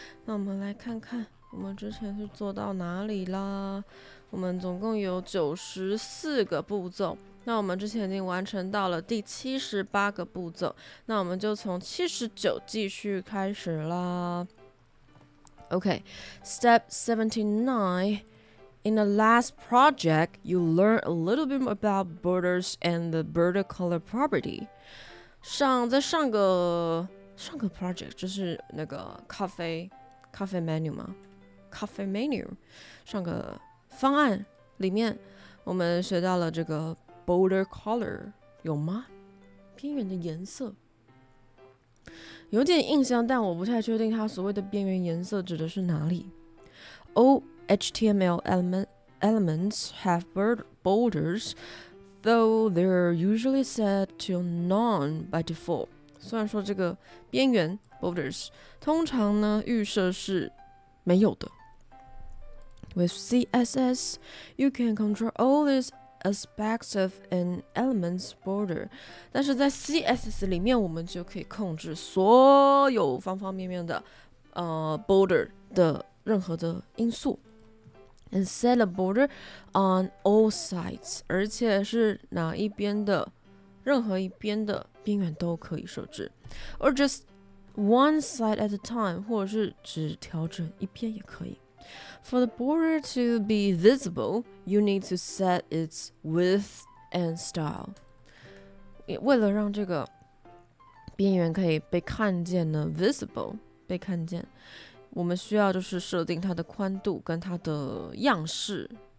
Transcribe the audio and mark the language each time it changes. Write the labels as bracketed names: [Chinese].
[Chinese] 那我们来看看我们之前是做到哪里啦？我们总共有94个步骤。那我们之前已经完成到了第78个步骤，那我们就从79继续开始啦。 [English] Okay, step 79. In the last project, you learn a little bit about borders and the border color property. [Chinese] 上个 project 就是那个咖啡 menu 吗？咖啡 menu 上个方案里面，我们学到了这个border color 有吗？边缘的颜色有点印象，但我不太确定它所谓的边缘颜色指的是哪里。 [English] All HTML elements have borders, though they're usually set to none by default. [Chinese] 虽然说这个边缘 borders 通常呢预设是没有的。 [English] With CSS, you can control all these aspects of an element's border. [Chinese] 但是在 CSS 里面，我们就可以控制所有方方面面的border 的任何的因素。 [English] And set a border on all sides. [Chinese] 而且是哪一边的任何一边的边缘都可以设置。 [English] Or just one side at a time. [Chinese] 或者是只调整一边也可以。 [English] For the border to be visible, you need to set its width and style. [Chinese] 为了让这个边缘可以被看见呢 ，visible 被看见，我们需要就是设定它的宽度跟它的样式。